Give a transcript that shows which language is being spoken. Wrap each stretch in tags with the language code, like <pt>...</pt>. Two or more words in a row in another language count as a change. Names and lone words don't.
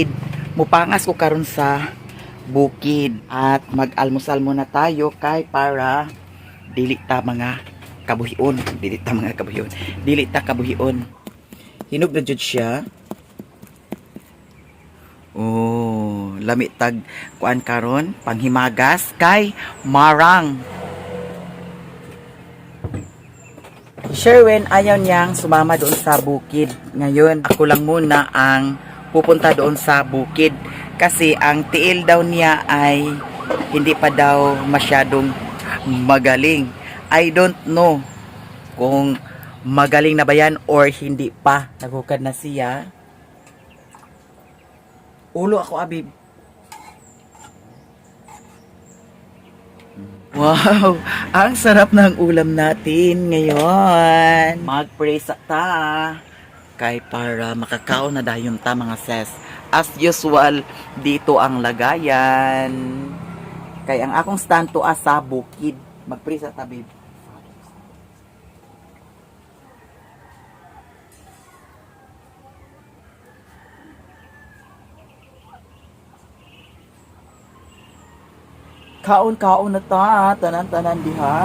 <ceb>Mupangas ko karon sa bukid at mag-almusal muna tayo kay para dili ta mga kabuhion, dili ta kabuhion. Hinog na jud siya. Oh, lami tag kuan karon panghimagas kay marang.</ceb> <tl>Sherwin ayaw niyang sumama doon sa bukid. Ngayon, ako lang muna ang pupunta doon sa bukid kasi ang tiil daw niya ay hindi pa daw masyadong magaling.</tl> <en>I don't know</en> <tl>kung magaling na ba yan or hindi pa.</tl> <ceb>Naghukad na siya. Ulo ako, abib.</ceb> <tl>Wow! Ang sarap ng ulam natin ngayon.</tl> <ceb>Mag-pray sa ta. Kay para makakaon na dayon ta mga ses.</ceb> <tl>As usual, dito ang lagayan.</tl> <ceb>Kay ang akong stand to sa bukid. Mag-pray sa ta, babe. Kaon-kaon na ta, tanan-tanan diha.</ceb>